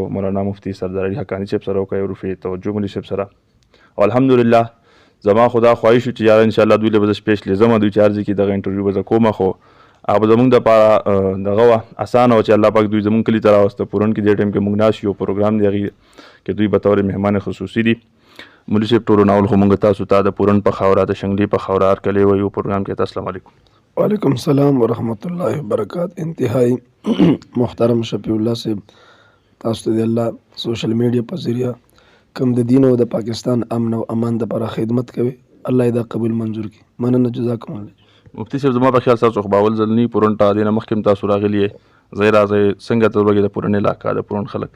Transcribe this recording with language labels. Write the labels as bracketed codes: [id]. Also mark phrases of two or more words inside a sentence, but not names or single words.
[ps] مولانا مفتی سردار حقانی صاحب سره وکړی رفیع توجو مولوي صاحب سره او الحمدلله زما خدا خواهش و چې یاره انشاءالله دوی له به زه سپیشلی ځم دوی چې هر ځای کې دغه انټرویو به زه کومه خو هغه به زموږ دپاره دغه وه اسانه وه چې الله پاک دوی زموږ کلي ته راوسته پورن کې دې ټایم کې موږ ناست یو پروګرام دی هغې کې دوی بطور مهمان خصوصي دي مولوي صاحب ټولو ناول خو موږ تاسو ته د پورن په خاوره د شنګلي په خاوره هرکلی وایو پروګرام کې ته [ar] السلام علیکم وعلیکم السلام ورحمۃ اللہ وبرکاتہ [ps] انتہائی محترم شفیع اللہ صاحب تاسو ته د الله سوشل میډیا په ذریعہ کوم د دین او د پاکستان امن او امان دپاره خدمت کوي الله یې دا قبول منظور کړي مننه [ar] جزاکم الله [ps] مفتی صاحب زما په خیال ستاسو خو باول ځل نه پورن ته دې نه مخکې هم تاسو راغلي یې ځای راځئ څنګه ته وګورئ د پورن علاقه د پورن خلک